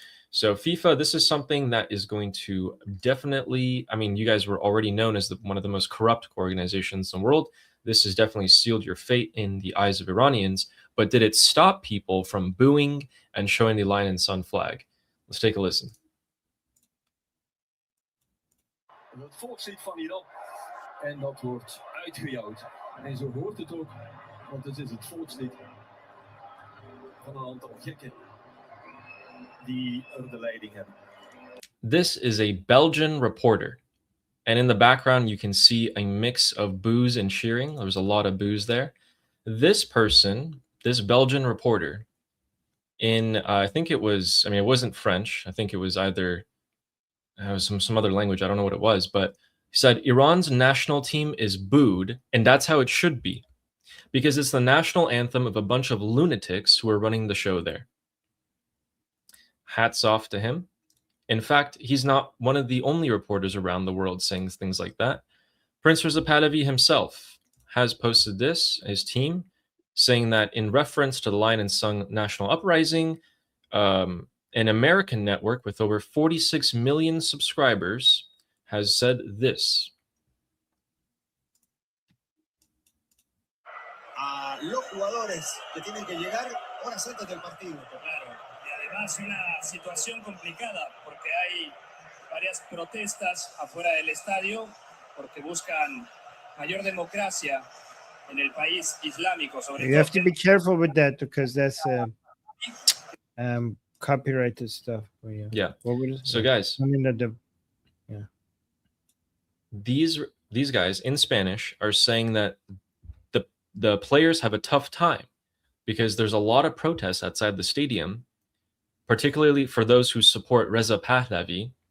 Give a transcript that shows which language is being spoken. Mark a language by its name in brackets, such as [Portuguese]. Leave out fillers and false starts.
[English] So FIFA, this is something that is going to definitely, I mean, you guys were already known as one of the most corrupt organizations in the world. This has definitely sealed your fate in the eyes of Iranians. But did it stop people from booing and showing the Lion and Sun flag? Let's take a listen. [Dutch] Het volk zit van Iran en dat wordt uitgejouwd. En zo hoort het ook, want het is het volkslied van een aantal gekken die er de leiding hebben. [English] This is a Belgian reporter. And in the background, you can see a mix of boos and cheering. There's a lot of boos there. This person, this Belgian reporter, I think it was, I mean, it wasn't French. I think it was either it was some other language. I don't know what it was, but he said Iran's national team is booed, and that's how it should be, because it's the national anthem of a bunch of lunatics who are running the show there. Hats off to him. In fact, he's not one of the only reporters around the world saying things like that. Prince Reza Pahlavi himself has posted this, his team, saying that in reference to the Lion and Sung National Uprising, an American network with over 46 million subscribers has said this. [Spanish] A los jugadores que tienen que llegar horas antes del partido. Claro, y además una situación complicada porque hay varias protestas afuera del estadio porque buscan mayor democracia en el país islámico. Sobre [English] You have to be careful with that because that's copyrighted stuff. Yeah. What would it So guys, I mean that these guys in Spanish are saying that the players have a tough time because there's a lot of protests outside the stadium, particularly for those who support Reza Pahlavi.